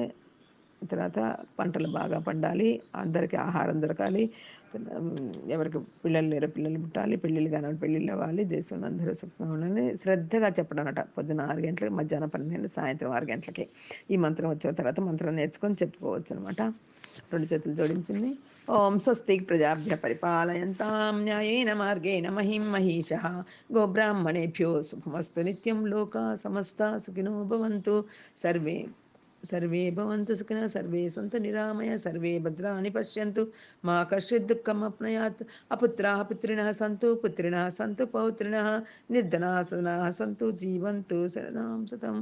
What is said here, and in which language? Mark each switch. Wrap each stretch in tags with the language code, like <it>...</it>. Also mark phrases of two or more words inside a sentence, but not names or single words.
<te>తర్వాత పంటలు బాగా పండాలి, అందరికీ ఆహారం దొరకాలి, ఎవరికి పిల్లలు లేరో పిల్లలు పుట్టాలి, పెళ్ళిళ్ళు కాని పెళ్ళిళ్ళు అవ్వాలి, దేశంలో అందరూ సుఖంగా ఉండాలని శ్రద్ధగా చెప్పడం అన్నమాట. పొద్దున 6 గంటలకి, మధ్యాహ్నం 12 గంటలకి, సాయంత్రం 6 గంటలకి ఈ మంత్రం వచ్చిన తర్వాత మంత్రం నేర్చుకొని చెప్పుకోవచ్చు అనమాట. 2 చేతులు జోడించింది.</te> <sa>ఓం స్వస్తి ప్రజాభ్య పరిపాలయంతాం న్యాయేన మార్గేణ మహిం మహిషః గోబ్రాహ్మణేభ్యో శుభమస్తు నిత్యం లోకా సమస్తా సుఖినో భవంతు సర్వే భవంతు సుఖినః సర్వే సంతు నిరామయ సర్వే భద్రాణి పశ్యంతు మా కశ్చిత్ దుఃఖం అప్నయాత్ అపుత్రాః పుత్రిణః సంతు పుత్రిణః సంతు పౌత్రిణః నిర్ధనాః సదనాః సంతు జీవంతు శరదాం శతం.</sa>